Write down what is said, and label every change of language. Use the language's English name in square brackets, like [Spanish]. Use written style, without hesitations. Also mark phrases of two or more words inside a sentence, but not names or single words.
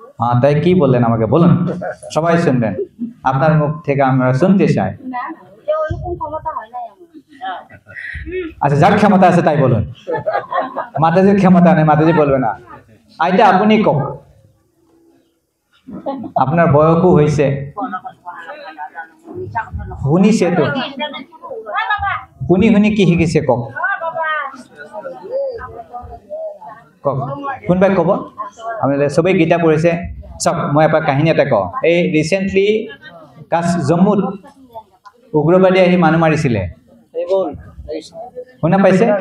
[Bangla] হ্যাঁ তাই কি বললেন আমাকে বলুন, সবাই শুনবেন, আপনার মুখ থেকে আমরা শুনতে চাই। না না এটা ওরকম ক্ষমতা হয় না আমার। আচ্ছা যার ক্ষমতা আছে তাই বলুন, মাতাজির ক্ষমতা নেই, মাতাজি বলবে না। আইটা আপনি কক, আপনার বয়সও হয়েছে, [Assamese] শুনিছে তো, শুনি শুনি কি শিকিছে কক, কক কোনবাই কব। আপোনালোকে চবেই গীতা পঢ়িছে। চাওক মই এপাক কাহিনী এটা কওঁ। এই ৰিচেণ্টলি জম্মুত উগ্ৰবাদী আহি মানুহ মাৰিছিলে, শুনা পাইছে?